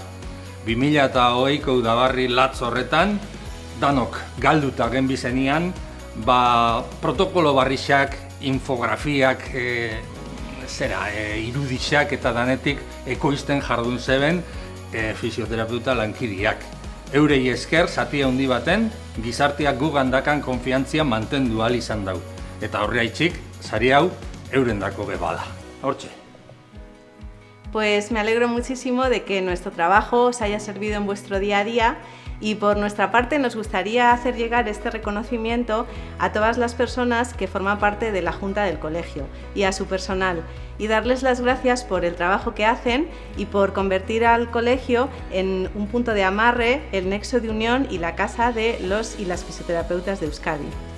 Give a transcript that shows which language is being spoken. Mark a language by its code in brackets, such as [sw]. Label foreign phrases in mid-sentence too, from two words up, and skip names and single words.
[eu] 2020ko udabarri latz horretan, danok galduta genbizenian, protokolo barrixak, infografiak, irudixak eta danetik ekoizten jardun zeben fisioterapeuta lankidiak. Eurei esker, zati handi baten, gizarteak gugandakan konfiantzia mantendu ahal izan dau. Eta horreaitzik, sari hau eurendako bebada. Hortxe. [es] Pues me alegro muchísimo de que nuestro trabajo os haya servido en vuestro día a día y por nuestra parte nos gustaría hacer llegar este reconocimiento a todas las personas que forman parte de la Junta del Colegio y a su personal y darles las gracias por el trabajo que hacen y por convertir al colegio en un punto de amarre, el nexo de unión y la casa de los y las fisioterapeutas de Euskadi.